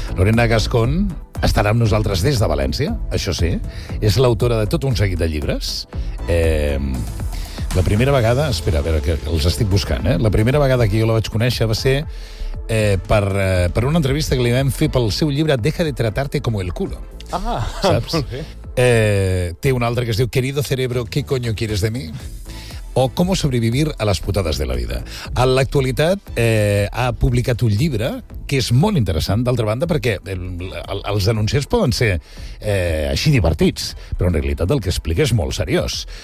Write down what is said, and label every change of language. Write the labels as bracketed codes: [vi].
[ca] Lorena Gascón estarà amb nosaltres des de València, això sí. És l'autora de tot un seguit de llibres. La primera vegada... Espera, a veure, que els estic buscant, eh? La primera vegada que jo la vaig conèixer va ser per una entrevista que li vam fer pel seu llibre Deja de tratarte como el culo. Ah, saps? Molt bé. Té un altre que es diu [es] Querido cerebro, ¿qué coño quieres de mí? O ¿Cómo sobrevivir a las putadas de la vida? [ca] En l'actualitat ha publicat un llibre que és molt interessant, d'altra banda, perquè els anunciats poden ser així divertits, però en realitat el que explica és molt seriós.